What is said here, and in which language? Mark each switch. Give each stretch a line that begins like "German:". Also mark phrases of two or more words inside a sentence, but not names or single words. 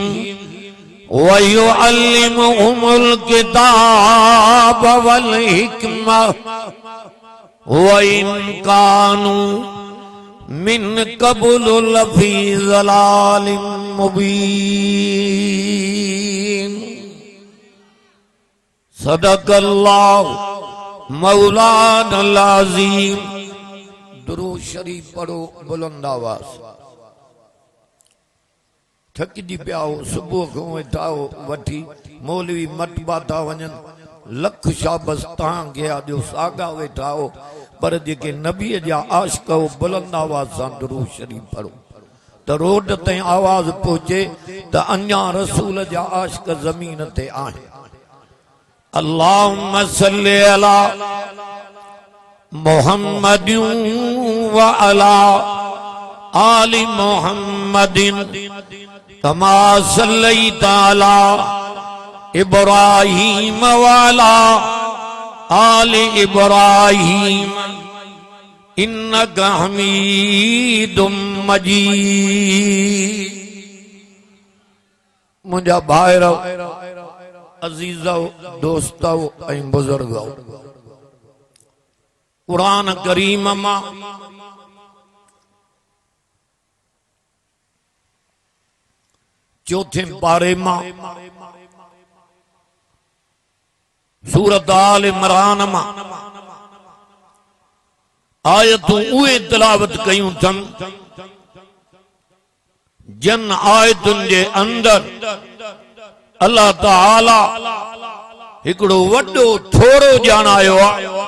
Arabic: ويعلمهم الكتاب والحكمة وإن كانوا من قبل لفي ضلال مبين صدق الله مولانا العظيم.
Sindhi: दुरूद शरीफ पढ़ो बुलंद आवाज़। थकिजी पिया हो सुबुह खां वेठा हो वठी मौलवी मतबा था वञनि लख शाबस तव्हांखे अॼु सागा वेठा हो पर जेके नबीअ जा आशिक़ हो बुलंद आवाज़ सां दुरूद शरीफ पढ़ो त रोड ताईं आवाज़ पहुचे त अञा रसूल जा आशिक़ ज़मीन ते आहिनि।
Arabic: اللهم صل على محمد وعلى آل محمد كما صليت على إبراهيم وعلى آل إبراهيم إنك حميد مجيد.
Sindhi: मुंहिंजा भाइरो अज़ीज़ो दोस्तो ऐं बुज़ुर्गो क़ुरान करीम मां चौथे पारे मां सूरत आल इमरान मां आयतूं उहे तिलावत कयूं अथनि जिन आयतुनि जे अंदर अल्लाह ताला हिकड़ो वड्डो थोरो ॼाणायो आहे।